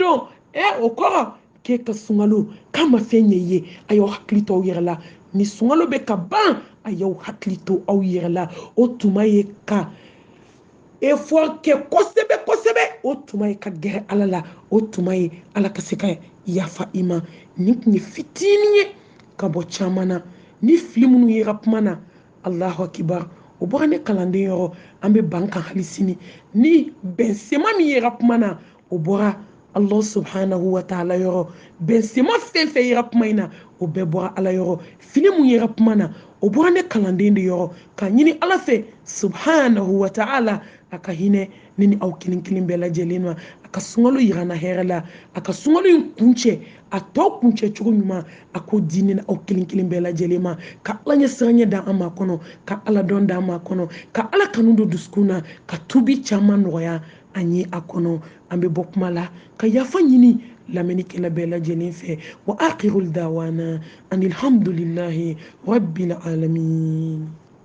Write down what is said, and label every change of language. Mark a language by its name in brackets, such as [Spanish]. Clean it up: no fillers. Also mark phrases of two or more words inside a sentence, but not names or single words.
[Bambara] don o kɔrɔ k'e ka sunkalo k'a ma fɛn ɲɛ i ye a y'aw hakili to aw yɛrɛ la ni sunkalo bɛ ka ban a y'aw hakili to aw yɛrɛ la o tuma ye ka effort kɛ kosɛbɛ kosɛbɛ o tuma ye ka gɛrɛ ala la o tuma ye ala ka se ka yafa i ma nin tun ye fitinin ye ka bɔ caman na ni fili minnu yera kuma na [Arabic] الله أكبر [Bambara] o bɔra ne kalanden yɔrɔ an bɛ ban kan hali sini ni bɛnsema min yera kuma na o bɔra allah [Arabic] سبحانه وتعالى [Bambara] yɔrɔ bɛnsema fɛn fɛn yera kuma in na o bɛɛ bɔra ala yɔrɔ fili mun yera kuma na o bɔra ne kalanden de yɔrɔ ka ɲini ala fɛ [Arabic] سبحانه وتعالى [Bambara] a ka hinɛ ne ni aw kelen kelen bɛɛ lajɛlen ma a ka sunkalo yira na hɛrɛ la a ka sunkalo in kuncɛ a tɔ kuncɛ cogo ɲuman a k'o di ne ni aw kelen kelen bɛɛ lajɛlen ma ka ala ɲɛ siranɲɛ da an ma kɔnɔ ka ala dɔn da an ma kɔnɔ ka ala kanu don dusukun na ka tubi caman nɔgɔya an ye a kɔnɔ an bɛ bɔ kuma la ka yafa ɲini lamɛnnikɛla bɛɛ lajɛlen fɛ [Arabic] وآخر دعوانا أن الحمد لله رب العالمين